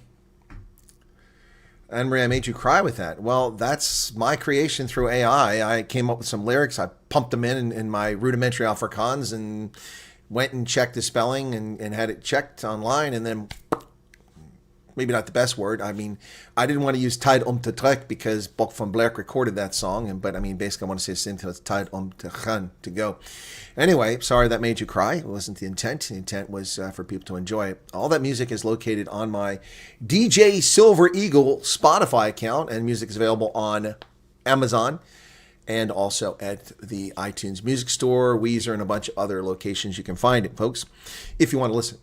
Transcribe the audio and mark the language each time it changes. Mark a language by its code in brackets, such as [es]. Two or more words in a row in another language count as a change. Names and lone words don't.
[en] Anne Marie, I made you cry with that. Well, that's my creation through AI. I came up with some lyrics. I pumped them in my rudimentary Afrikaans and went and checked the spelling and had it checked online, and then maybe not the best word. I mean, I didn't want to use [af] Tyd om te trek [en] because Bok van Blerk recorded that song. But I mean, basically, I want to say simple. It's [af] Tyd om te gaan, [en] to go. Anyway, sorry that made you cry. It wasn't the intent. The intent was for people to enjoy it. All that music is located on my DJ Silver Eagle Spotify account, and music is available on Amazon and also at the iTunes Music Store, Weezer, and a bunch of other locations you can find it, folks, if you want to listen.